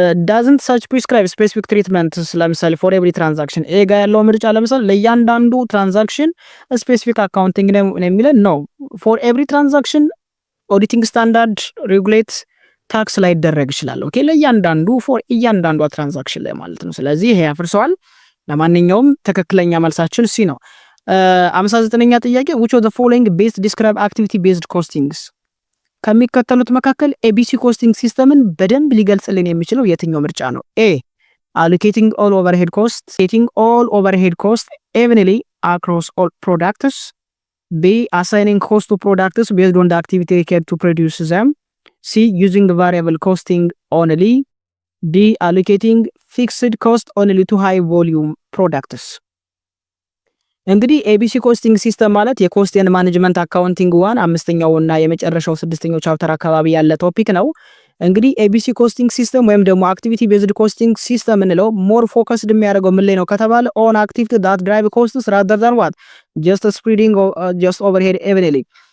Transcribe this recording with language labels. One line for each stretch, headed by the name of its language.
English: doesn't such prescribe specific treatments
Amharic: ለምሳሌ
English: for every transaction
Amharic: ኤ ጋር ያለው ምርጫ ለምሳሌ ለእያንዳንዱ ትራንዛክሽን ስፔሲፊክ አካውንቲንግ ነው የሚለን ነው።
English: for every transaction auditing standard regulate
Amharic: ታክስ ላይ ይደረግ ይችላል። ኦኬ ለእያንዳንዱ for እያንዳንዱ ትራንዛክሽን ላይ ማለት ነው። ስለዚህ ይሄ ያፍርሰዋል። ለማንኛውም ትክክለኛ መልሳችን ሲ ነው። 59ኛ ጥያቄ
English: which of the following best describe activity based costings
Amharic: ከሚከተሉት መካከል ኤቢሲ ኮስቲንግ ሲስተምን በደንብ ሊገልጽልን የሚችለው የትኛው ምርጫ ነው?
English: ኤ allocating all overhead costs, setting all overhead costs evenly across all products. B assigning cost to products based on the activity required to produce them. C using variable costing only. D allocating fixed cost only to high volume products.
Amharic: እንግዲህ ኤቢሲ ኮስቲንግ ሲስተም ማለት የኮስት ኤንድ ማኔጅመንት አካውንቲንግ ዋን አምስተኛው እና የመጨረሻው ስድስተኛው ቻፕተር አካባቢ ያለ ቶፒክ ነው። እንግዲህ ኤቢሲ ኮስቲንግ ሲስተም ወይም ደግሞ አክቲቪቲ ቤዝድ ኮስቲንግ ሲስተም እንለው ሞር ፎከስድ የሚያደርገው ምን ላይ ነው ከተባለ ኦን አክቲቪቲ ዳት ድራይቭ ኮስትስ
English: rather than what just spreading just overhead evenly